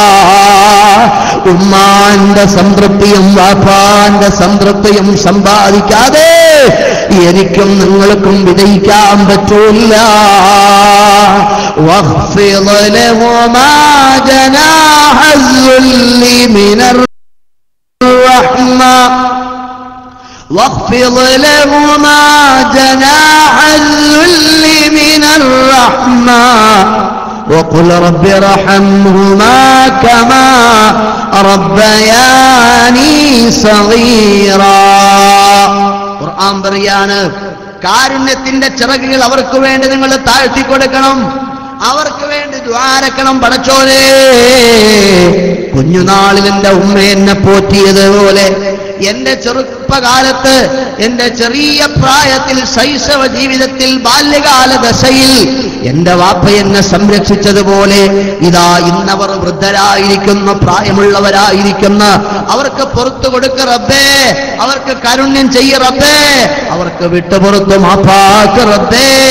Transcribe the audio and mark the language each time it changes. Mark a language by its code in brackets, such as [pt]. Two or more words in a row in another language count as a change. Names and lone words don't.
[ml] ഉമ്മാന്റെ സംതൃപ്തിയും വാപ്പാന്റെ സംതൃപ്തിയും സമ്പാദിക്കാതെ എനിക്കും നിങ്ങൾക്കും വിജയിക്കാൻ പറ്റൂല. [ar] واخفض لهما جناح الذل من الرحمة واخفض لهما جناح الذل من الرحمة وقل رب ارحمهما كما ربياني صغيرا. [ml] ഖുർആൻ പറയാണ്, കാരുണ്യത്തിന്റെ ചിറകുകൾ അവർക്ക് വേണ്ടി നിങ്ങൾ താഴ്ത്തി കൊടുക്കണം, അവർക്ക് വേണ്ടി ദ്വാരക്കണം. പടച്ചോനെ, കുഞ്ഞുനാളിൽ എന്റെ ഉമ്മ എന്നെ പോറ്റിയതുപോലെ എന്റെ ചെറുപ്പകാലത്ത്, എന്റെ ചെറിയ പ്രായത്തിൽ, ശൈശവ ജീവിതത്തിൽ, ബാല്യകാല ദശയിൽ എന്റെ വാപ്പ എന്നെ സംരക്ഷിച്ചതുപോലെ ഇതാ ഇന്നവർ വൃദ്ധരായിരിക്കുന്ന, പ്രായമുള്ളവരായിരിക്കുന്ന അവർക്ക് പുറത്തു കൊടുക്ക റബ്ബേ, അവർക്ക് കാരുണ്യം ചെയ്യ റബ്ബേ, അവർക്ക് വിട്ടുപുറത്തു മാപ്പാക്ക് റബ്ബേ.